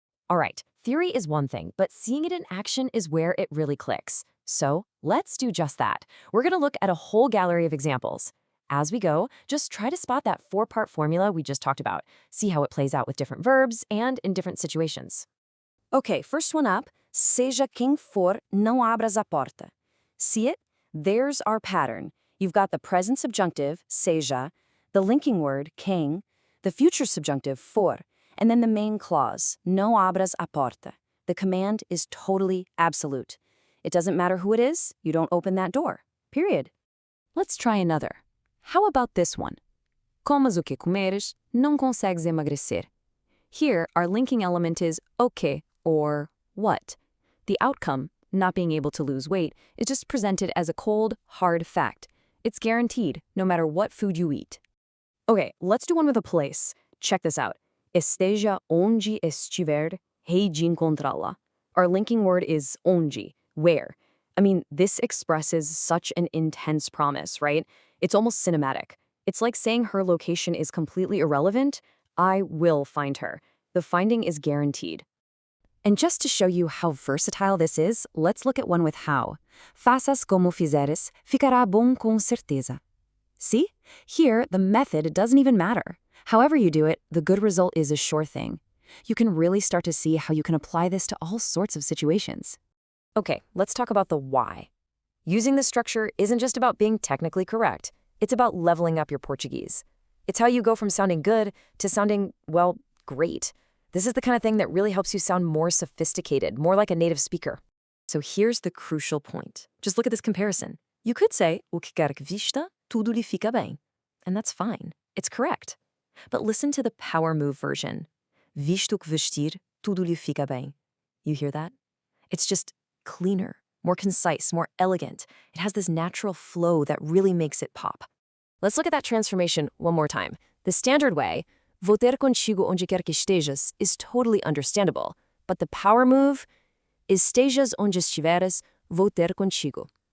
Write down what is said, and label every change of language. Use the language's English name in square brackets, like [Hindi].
[English] All right, theory is one thing, but seeing it in action is where it really clicks. So let's do just that. We're going to look at a whole gallery of examples. As we go, just try to spot that 4-part formula we just talked about. See how it plays out with different verbs and in different situations. [Portuguese] Okay, first one up, seja quem for, não abras a porta. [English] See it? There's our pattern. You've got the present subjunctive, seja, the linking word, quem, the future subjunctive, for, and then the main clause, [Portuguese] não abras a porta. [English] The command is totally absolute. It doesn't matter who it is, you don't open that door. Period. Let's try another. How about this one? [Portuguese] Comas o que comeres, não consegues emagrecer. [English] Here, our linking element is o que, or what. The outcome, not being able to lose weight, is just presented as a cold, hard fact. It's guaranteed, no matter what food you eat. Okay, let's do one with a place. Check this out. [Portuguese] Esteja onde estiver, hei de encontrá-la. [English] Our linking word is onde, where. I mean, this expresses such an intense promise, right? It's almost cinematic. It's like saying her location is completely irrelevant. I will find her. The finding is guaranteed. And just to show you how versatile this is, let's look at one with how. [Portuguese] Faças como fizeres, ficará bom com certeza. [English] See? Here, the method doesn't even matter. However you do it, the good result is a sure thing. You can really start to see how you can apply this to all sorts of situations. Okay, let's talk about the why. Using this structure isn't just about being technically correct. It's about leveling up your Portuguese. It's how you go from sounding good to sounding, well, great. This is the kind of thing that really helps you sound more sophisticated, more like a native speaker. So here's the crucial point. Just look at this comparison. You could say, [Portuguese] o que quer que vista, tudo lhe fica bem. [English] And that's fine. It's correct. But listen to the power move version. [Portuguese] Visto que vestir, tudo lhe fica bem. [English] You hear that? It's just cleaner, more concise, more elegant. It has this natural flow that really makes it pop. Let's look at that transformation one more time. The standard way, [Portuguese] vou ter contigo onde quer que estejas, [English] is totally understandable. But the power move, [Portuguese] estejas onde estiveres, vou ter contigo.